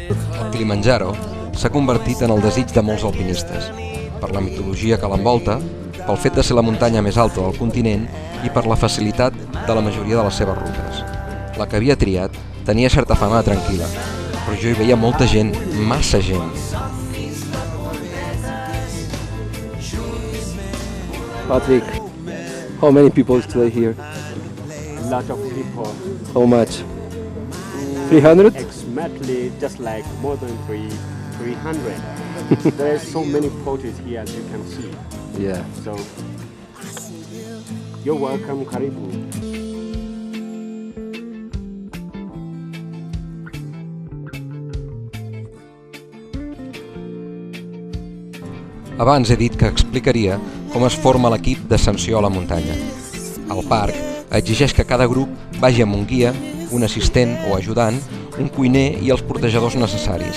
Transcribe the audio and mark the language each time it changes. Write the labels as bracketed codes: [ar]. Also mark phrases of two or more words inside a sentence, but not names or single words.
[ca] El Kilimanjaro s'ha convertit en el desig de molts alpinistes, per la mitologia que l'envolta, pel fet de ser la muntanya més alta del continent i per la facilitat de la majoria de les seves rutes. La que havia triat tenia certa fama de tranquil·la, però jo hi veia molta gent, massa gent. [en] Patrick, how many people stay here? Lot of people, How much? 300? approximately just like more than 300. There are so many photos here as you can see. Yeah. So you're welcome, Karibu. [ca] Abans he dit que explicaria com es forma l'equip d'ascensió a la muntanya. El parc exigeix que cada grup vagi amb un guia, un assistent o ajudant, un cuiner i els portejadors necessaris.